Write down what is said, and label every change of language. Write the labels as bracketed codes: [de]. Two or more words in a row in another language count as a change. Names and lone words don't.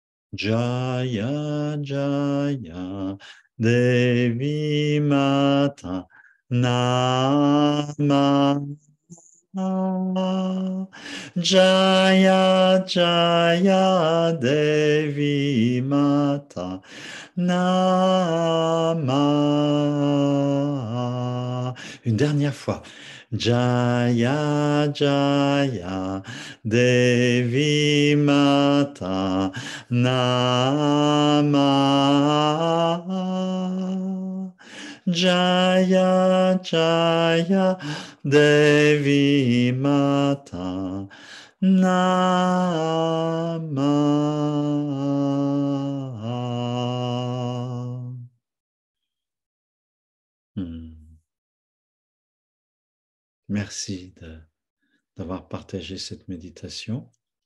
[sa] Jaya Jaya Devi Mata Nama Jaya Jaya Devi Mata Nama. [fr] Une dernière fois. [sa] Jaya Jaya Devi Mata Nama. Jaya Jaya Devi Mata Nama. [fr] Merci d'avoir partagé cette méditation.